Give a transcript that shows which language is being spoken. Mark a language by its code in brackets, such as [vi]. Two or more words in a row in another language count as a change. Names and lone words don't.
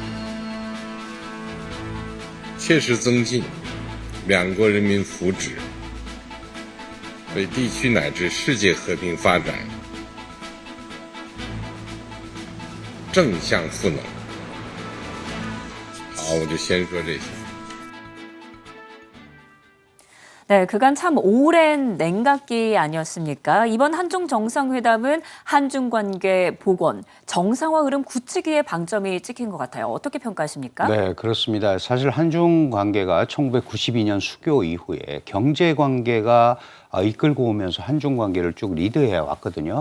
[zh] 切实增进两国人民福祉，为地区乃至世界和平发展正向赋能。好，我就先说这些。 [ko] 네, 그간 참 오랜 냉각기 아니었습니까? 이번 한중 정상회담은 한중 관계 복원, 정상화 흐름 굳히기에 방점이 찍힌 것 같아요. 어떻게 평가하십니까? 네, 그렇습니다. 사실 한중 관계가 1992년 수교 이후에 경제 관계가 이끌고 오면서 한중 관계를 쭉 리드해 왔거든요.